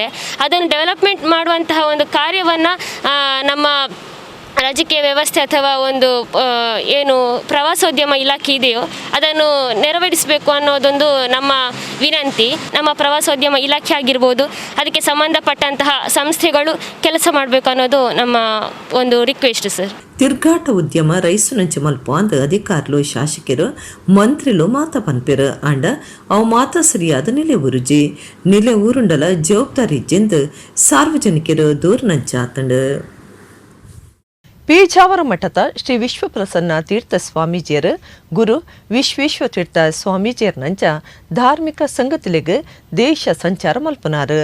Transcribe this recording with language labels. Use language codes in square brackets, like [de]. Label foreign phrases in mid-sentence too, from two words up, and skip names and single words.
[kn] ಅದನ್ನು ಡೆವಲಪ್ಮೆಂಟ್ ಮಾಡುವಂತಹ ಒಂದು ಕಾರ್ಯವನ್ನು ನಮ್ಮ ರಾಜಕೀಯ ವ್ಯವಸ್ಥೆ ಅಥವಾ ಒಂದು ಏನು ಪ್ರವಾಸೋದ್ಯಮ ಇಲಾಖೆ ಇದೆಯೋ ಅದನ್ನು ನೆರವೇರಿಸಬೇಕು ಅನ್ನೋದೊಂದು ನಮ್ಮ ವಿನಂತಿ. ನಮ್ಮ ಪ್ರವಾಸೋದ್ಯಮ ಇಲಾಖೆ ಆಗಿರ್ಬೋದು, ಅದಕ್ಕೆ ಸಂಬಂಧಪಟ್ಟಂತಹ ಸಂಸ್ಥೆಗಳು ಕೆಲಸ ಮಾಡಬೇಕು ಅನ್ನೋದು ನಮ್ಮ ಒಂದು [en] request sir. [tcy] ತಿರ್ಗಾಟ ಉದ್ಯಮ ರೈಸು ನಂಚ ಮಲ್ಪ ಅಂದ ಅಧಿಕಾರುಲು ಶಾಸಕರು ಮಂತ್ರಿಲು ಮಾತ ಪನ್ಪೆರು. ಅಂಡ ಅವು ಮಾತ ಸರಿಯಾದ ನೆಲೆ ಊರುಜಿ ನೆಲೆ ಊರುಂಡಲ ಜವಾಬ್ದಾರಿ ಜೆಂದು ಸಾರ್ವಜನಿಕರು ದೂರ ನಂಚಾತಂಡು. ಪೀಜಾವರ ಮಠದ ಶ್ರೀ ವಿಶ್ವಪ್ರಸನ್ನ ತೀರ್ಥ ಸ್ವಾಮೀಜಿಯರು ಗುರು ವಿಶ್ವೇಶ್ವ ತೀರ್ಥ ಸ್ವಾಮೀಜಿಯರ್ ನಂಚ ಧಾರ್ಮಿಕ ಸಂಗತಿಲೆಗೆ ದೇಶ ಸಂಚಾರ ಮಲ್ಪನಾರು.